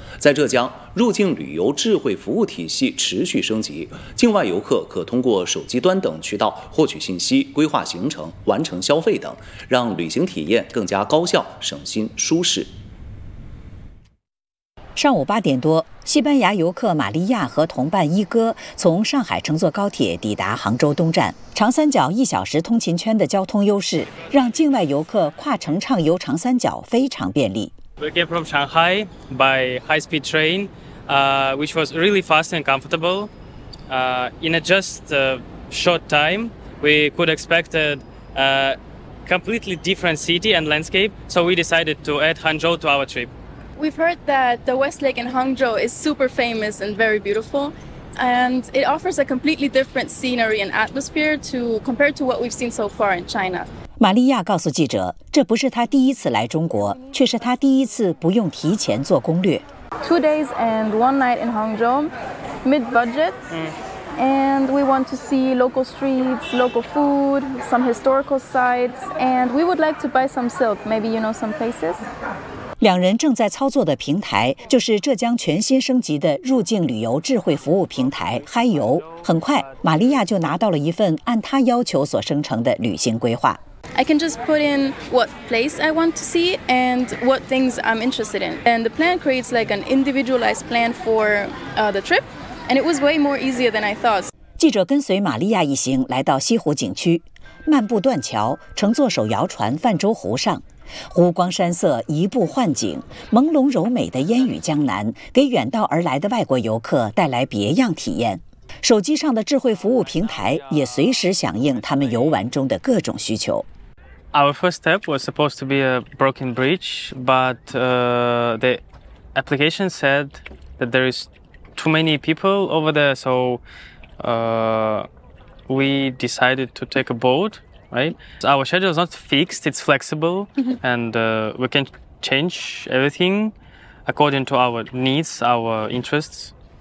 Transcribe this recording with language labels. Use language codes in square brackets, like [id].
[zh] 在浙江，入境旅游智慧服务体系持续升级，境外游客可通过手机端等渠道获取信息、规划行程、完成消费等，让旅行体验更加高效、省心、舒适。上午8点多，西班牙游客玛利亚和同伴伊哥从上海乘坐高铁抵达杭州东站。长三角1小时通勤圈的交通优势，让境外游客跨城畅游长三角非常便利。 [en] We came from Shanghai by high-speed train, which was really fast and comfortable. In a just short time, we could expect a completely different city and landscape, so we decided to add Hangzhou to our trip. We've heard that the West Lake in Hangzhou is super famous and very beautiful, and it offers a completely different scenery and atmosphere to compared to what we've seen so far in China. [zh] 玛利亚告诉记者，这不是她第一次来中国，却是她第一次不用提前做攻略。 [en] 2 days and 1 night in Hangzhou, mid budget, and we want to see local streets, local food, some historical sites, and we would like to buy some silk, maybe you know some places. [zh] 两人正在操作的平台就是浙江全新升级的入境旅游智慧服务平台嗨游。很快，玛利亚就拿到了一份按她要求所生成的旅行规划。 [en] I can just put in what place I want to see and what things I'm interested in. And the plan creates like an individualized plan for the trip. And it was way more easier than I thought. [zh] 记者跟随玛利亚一行来到西湖景区，漫步断桥，乘坐手摇船泛舟湖上。湖光山色，移步换景，朦胧柔美的烟雨江南，给远道而来的外国游客带来别样体验。手机上的智慧服务平台也随时响应他们游玩中的各种需求。 [en] Our first step was supposed to be a broken bridge, but the application said that there is too many people over there, so we decided to take a boat, right? Our schedule is not fixed, it's flexible, and we can change everything according to our needs, our interests.